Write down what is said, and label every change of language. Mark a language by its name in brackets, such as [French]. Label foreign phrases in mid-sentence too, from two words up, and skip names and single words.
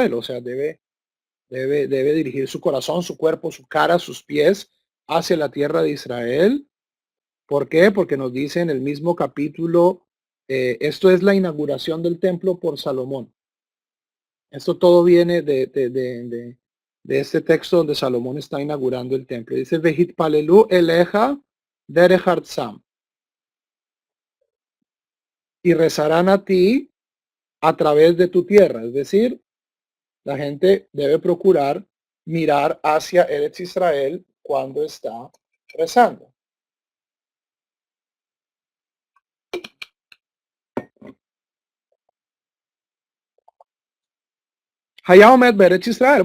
[Spanish] O sea, debe dirigir su corazón, su cuerpo, su cara, sus pies hacia la tierra de Israel. ¿Por qué? Porque nos dice en el mismo capítulo, esto es la inauguración del templo por Salomón. Esto todo viene de este texto donde Salomón está inaugurando el templo. Dice, [Hebrew] והתפללו אליך דרך ארצם. [Spanish] Y rezarán a ti a través de tu tierra. Es decir, la gente debe procurar mirar hacia Eretz Israel cuando está rezando. Hayaomet Eretz Israel.